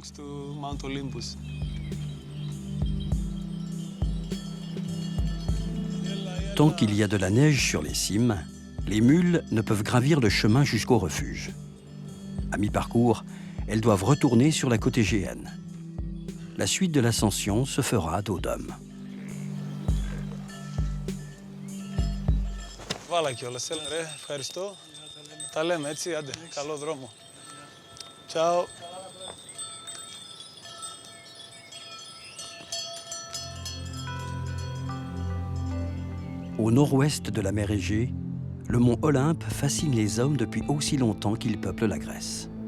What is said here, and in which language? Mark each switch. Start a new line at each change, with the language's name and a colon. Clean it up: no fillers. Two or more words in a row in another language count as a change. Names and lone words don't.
French: Tant qu'il y a de la neige sur les cimes, les mules ne peuvent gravir le chemin jusqu'au refuge. À mi-parcours, elles doivent retourner sur la côte égéenne. La suite de l'ascension se fera à dos d'homme.
Greek: Βάλα κιόλας, έλα ρε, ευχαριστώ. Τα λέμε έτσι, άντε, καλό δρόμο. Ciao.
French: Au nord-ouest de la mer Égée, le mont Olympe fascine les hommes depuis aussi longtemps qu'il peuple la Grèce.